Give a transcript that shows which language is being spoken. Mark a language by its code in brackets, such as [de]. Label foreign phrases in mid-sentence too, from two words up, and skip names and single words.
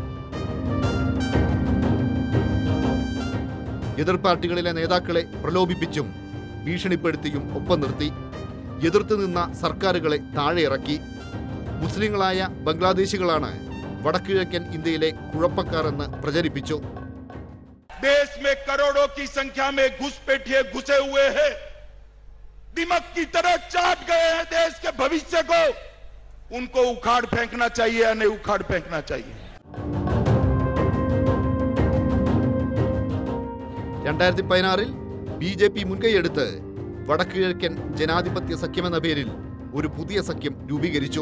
[ml] എതിർ പാർട്ടികളിലെ നേതാക്കളെ പ്രലോഭിപ്പിച്ചും ഭീഷണിപ്പെടുത്തിയും ഒപ്പം നിർത്തി. എതിർത്തു നിന്ന സർക്കാരുകളെ താഴെ ഇറക്കി. മുസ്ലിങ്ങളായ ബംഗ്ലാദേശികളാണ് വടക്കിഴക്കൻ ഇന്ത്യയിലെ കുഴപ്പക്കാർ എന്ന് പ്രചരിപ്പിച്ചു. [hi] देश में करोड़ों की संख्या में घुसपैठिए घुसे हुए हैं, दिमक की तरह चाट गए हैं देश के भविष्य को. उनको उखाड़ फेंकना चाहिए या नहीं उखाड़ फेंकना चाहिए? [ml] 2016 BJP മുൻകൈയെടുത്ത് വടക്കിഴക്കൻ ജനാധിപത്യ സഖ്യമെന്ന പേരിൽ ഒരു പുതിയ സഖ്യം രൂപീകരിച്ചു.